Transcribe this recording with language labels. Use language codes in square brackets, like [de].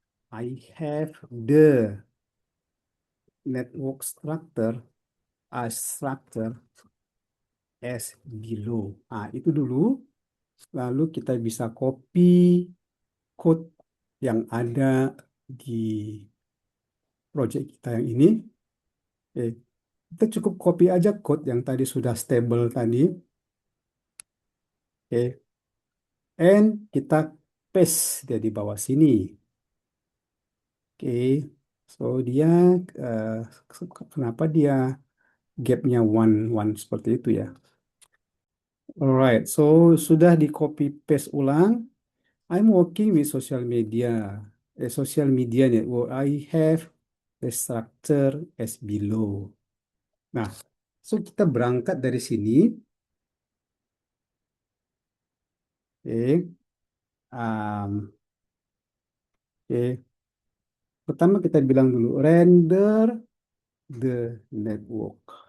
[en] I have the network structure as below. [id] Itu dulu. Lalu kita bisa copy code yang ada di project kita yang ini. Oke. Kita cukup copy aja code yang tadi sudah stable tadi. Oke. And kita paste dia di bawah sini. Oke. So dia eh, kenapa dia gapnya one one seperti itu ya? [en] Alright, so [id] sudah di copy paste ulang. [en] I'm working with social media network. I have the structure as below. [id] Nah, so kita berangkat dari sini. Oke, oke. Pertama kita bilang dulu [en] render the network.